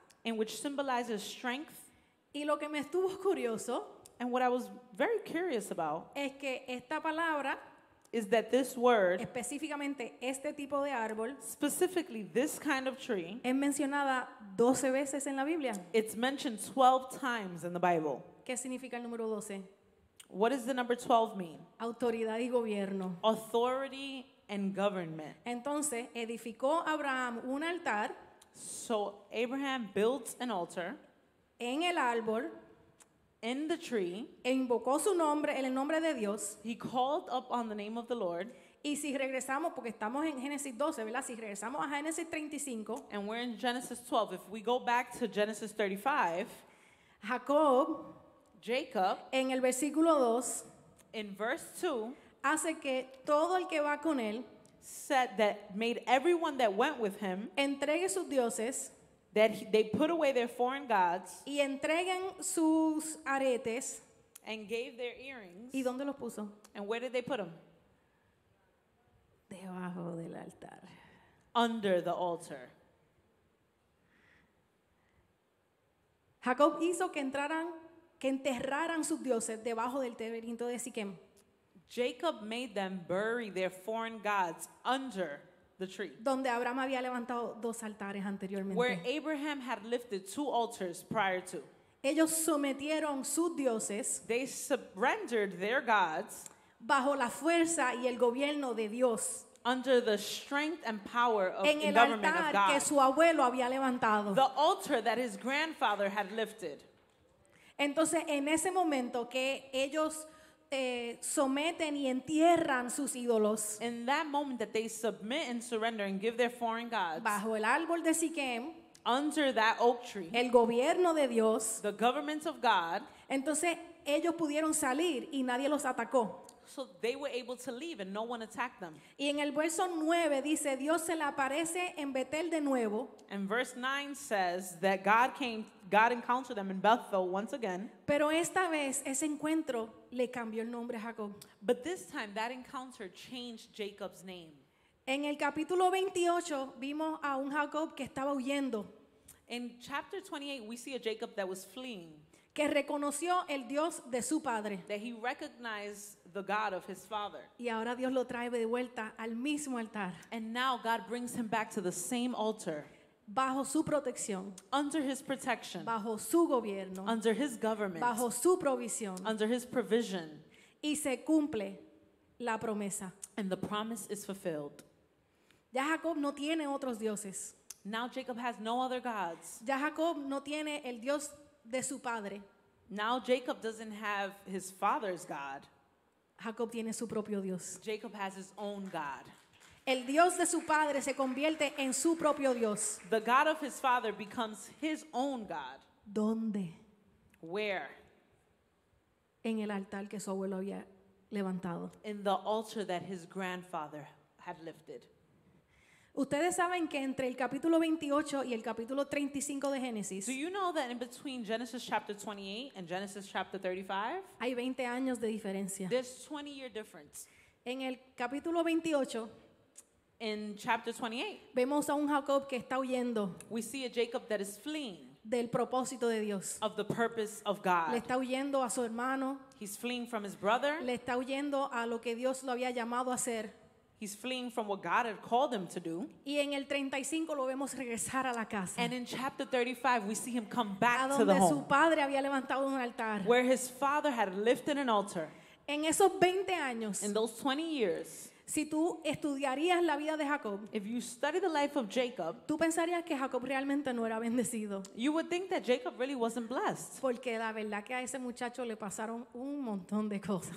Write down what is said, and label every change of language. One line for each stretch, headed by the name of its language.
English: in which symbolizes strength.
Spanish: Y lo que me estuvo curioso
English: And what I was very curious about
Spanish: es que esta palabra,
English: is that this word,
Spanish: específicamente este tipo de árbol,
English: specifically this kind of tree,
Spanish: es mencionada 12 veces en la Biblia.
English: it's mentioned 12 times in the Bible.
Spanish: ¿Qué significa el número 12?
English: What does the number 12 mean?
Spanish: Autoridad y gobierno.
English: Authority and government.
Spanish: Entonces edificó Abraham un altar
English: So Abraham built an altar
Spanish: en el árbol
English: in the tree.
Spanish: e invocó su nombre, el nombre de Dios.
English: He called up on the name of the Lord.
Spanish: Y si regresamos, porque estamos en Génesis 12, ¿verdad? Si regresamos a Génesis 35,
English: And we're in Genesis 12. If we go back to Genesis 35,
Spanish: Jacob,
English: Jacob,
Spanish: en el versículo 2,
English: in verse 2,
Spanish: hace que todo el que va con él
English: said that made everyone that went with him,
Spanish: entregue sus dioses
English: that they put away their foreign gods
Spanish: y entreguen sus aretes.
English: and gave their earrings.
Spanish: ¿Y dónde los puso?
English: And where did they put them?
Spanish: Debajo del altar.
English: Under the altar.
Spanish: Jacob hizo que enterraran sus dioses debajo del terebinto de Siquem,
English: Jacob made them bury their foreign gods under the tree,
Spanish: donde Abraham había levantado 2 altares anteriormente.
English: where Abraham had lifted 2 altars prior to.
Spanish: Ellos sometieron sus dioses
English: They surrendered their gods
Spanish: bajo la fuerza y el gobierno de Dios
English: under the strength and power of
Spanish: en
English: the
Spanish: el
English: government of
Spanish: altar que
English: God.
Spanish: su abuelo había levantado.
English: The altar that his grandfather had lifted.
Spanish: Entonces, en ese momento que ellos someten y entierran sus ídolos
English: In that moment that they submit and surrender and give their foreign gods
Spanish: bajo el árbol de Siquem,
English: under that oak tree,
Spanish: el gobierno de Dios,
English: the government of God,
Spanish: entonces ellos pudieron salir y nadie los atacó.
English: so they were able to leave and no one attacked them.
Spanish: Y en el verso 9 dice, Dios se le aparece en Betel de nuevo,
English: And verse 9 says that God encountered them in Bethel once again.
Spanish: pero esta vez ese encuentro le cambió el nombre a Jacob.
English: But this time that encounter changed Jacob's name.
Spanish: En el capítulo 28 vimos a un Jacob que estaba huyendo,
English: In chapter 28, we see a Jacob that was fleeing,
Spanish: que reconoció el Dios de su padre.
English: that he recognized the God of his father.
Spanish: Y ahora Dios lo trae de vuelta al mismo altar,
English: And now God brings him back to the same altar,
Spanish: bajo su protección,
English: under his protection,
Spanish: bajo su gobierno,
English: under his government,
Spanish: bajo su provisión.
English: under his provision.
Spanish: Y se cumple la promesa.
English: And the promise is fulfilled.
Spanish: Ya Jacob no tiene otros dioses.
English: Now Jacob has no other gods.
Spanish: Ya Jacob no tiene el Dios de su padre.
English: Now Jacob doesn't have his father's God.
Spanish: Jacob tiene su propio Dios.
English: Jacob has his own God.
Spanish: El Dios de su padre se convierte en su propio Dios.
English: The God of his father becomes his own God.
Spanish: ¿Dónde?
English: Where?
Spanish: En el altar que su abuelo había levantado.
English: In the altar that his grandfather had lifted.
Spanish: Ustedes saben que entre el capítulo 28 y el capítulo 35 de Génesis
English: Do you know that in between Genesis chapter 28 and Genesis chapter 35,
Spanish: hay 20 años de diferencia.
English: there's 20-year difference.
Spanish: En el capítulo 28
English: In chapter 28,
Spanish: vemos a un Jacob que está huyendo
English: we see a Jacob that is fleeing
Spanish: del propósito de Dios.
English: of the purpose of
Spanish: Le
English: God.
Spanish: está huyendo a su hermano,
English: He's fleeing from his brother.
Spanish: le está huyendo a lo que Dios lo había llamado a hacer.
English: He's fleeing from what God had called him to do.
Spanish: Y en el 35 lo vemos regresar a la casa,
English: And in chapter 35, we see him come
Spanish: a
English: back to the
Spanish: donde su
English: home
Spanish: padre había levantado un altar.
English: where his father had lifted an altar.
Spanish: En esos 20 años,
English: In those 20 years,
Spanish: si tú estudiarías la vida de Jacob,
English: if you study the life of Jacob,
Spanish: tú pensarías que Jacob realmente no era bendecido.
English: you would think that Jacob really wasn't blessed,
Spanish: Porque la verdad que a ese muchacho le pasaron un montón de cosas.